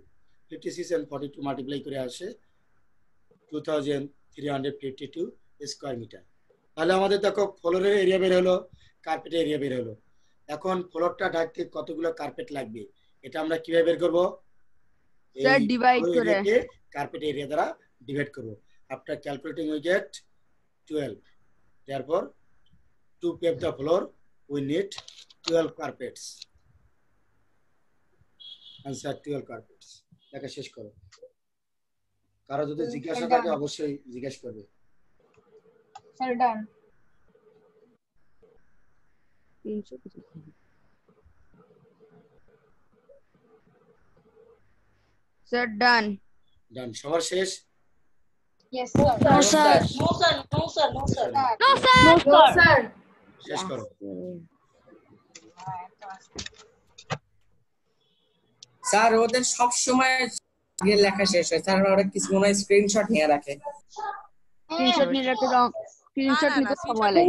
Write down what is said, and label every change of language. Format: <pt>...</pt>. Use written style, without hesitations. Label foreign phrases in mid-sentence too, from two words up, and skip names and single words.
<bn>56 and 42 মাল্টিপ্লাই করে আসে 2352</bn> <en>square meter.</en> <bn>তাহলে আমাদের দেখো ফ্লোরের এরিয়া বের হলো, কার্পেটের এরিয়া বের হলো। এখন ফ্লোরটা ঢাকতে কতগুলো কার্পেট লাগবে এটা আমরা কিভাবে বের করব? স্যার ডিভাইড করে</bn> <en>carpet area</en> <bn>দ্বারা ডিভাইড করব।</bn> <en>after calculating we get 12. therefore to pave the floor we need 12 carpets. answer 12 carpets.</en> <bn>লেখা শেষ করো। কারো যদি জিজ্ঞাসা থাকে অবশ্যই জিজ্ঞেস করবে।</bn> <en>sir done. sir done.</en> <bn>ডান, সবার শেষ?</bn> <en>yes sir. No, sir. No, sir. No, sir. no sir.</en> <bn>শেষ করো। স্যার ওদের সব সময় আগে লেখা শেষ হয় স্যার ওরা কিছু মনে হয় স্ক্রিনশট নিয়ে রাখে। স্ক্রিনশট নিতে তো স্ক্রিনশট নিতে সময় লাগে।</bn>